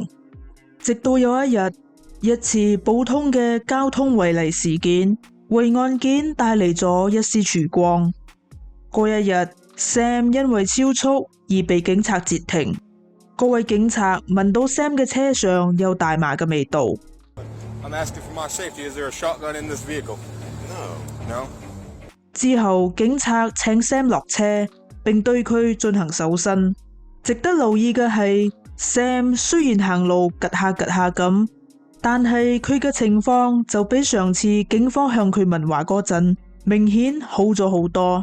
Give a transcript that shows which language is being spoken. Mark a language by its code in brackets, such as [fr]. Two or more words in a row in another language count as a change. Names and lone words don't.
[yue] 直到有一日，一次普通嘅交通違例事件，為案件帶嚟咗一絲曙光。嗰一日 Sam 因為超速而被警察截停。嗰位警察聞到 Sam 嘅車上有大麻嘅味道。 [en] I'm asking for my safety. Is there a shotgun in this vehicle? No. [yue] 之後，警察請 Sam 落車，並對佢進行搜身。值得留意嘅係 ，Sam 雖然行路趷下咁，但係佢嘅情況就比上次警方向佢問話嗰陣明顯好咗好多。